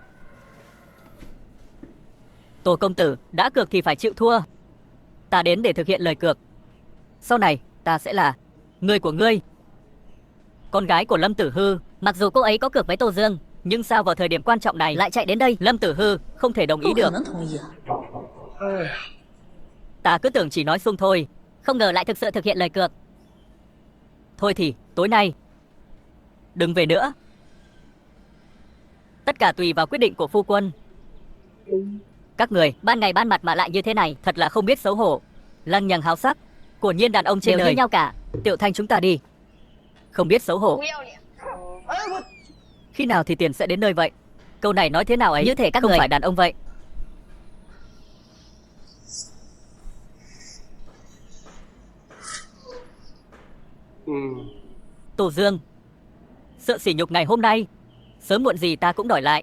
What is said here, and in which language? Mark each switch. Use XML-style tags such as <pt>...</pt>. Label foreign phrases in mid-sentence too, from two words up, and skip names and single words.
<vi>Tổ công tử đã cược thì phải chịu thua. Ta đến để thực hiện lời cược. Sau này ta sẽ là người của ngươi. Con gái của Lâm Tử Hư. Mặc dù cô ấy có cược với Tô Dương, Nhưng sao vào thời điểm quan trọng này lại chạy đến đây. Lâm Tử Hư không thể đồng ý</vi> <zh>不可</zh> <vi>được.</vi> <zh>能同意啊！</zh> <vi>Ta cứ tưởng chỉ nói sung thôi. Không ngờ lại thực sự thực hiện lời cược. Thôi thì tối nay đừng về nữa. Tất cả tùy vào quyết định của phu quân. Các người Ban ngày ban mặt mà lại như thế này. thật là không biết xấu hổ. Lăng nhằng háo sắc. Của nhiên đàn ông trên Đều đời. như nhau cả. Tiểu Thanh chúng ta đi. Không biết xấu hổ.</vi> <zh>不要脸！哎，我</zh> <vi>Khi nào thì tiền sẽ đến nơi vậy? Câu này nói thế nào ấy? Như thể các không người phải đàn ông vậy. Tổ Dương, sợ sỉ nhục ngày hôm nay, sớm muộn gì ta cũng đòi lại.</vi>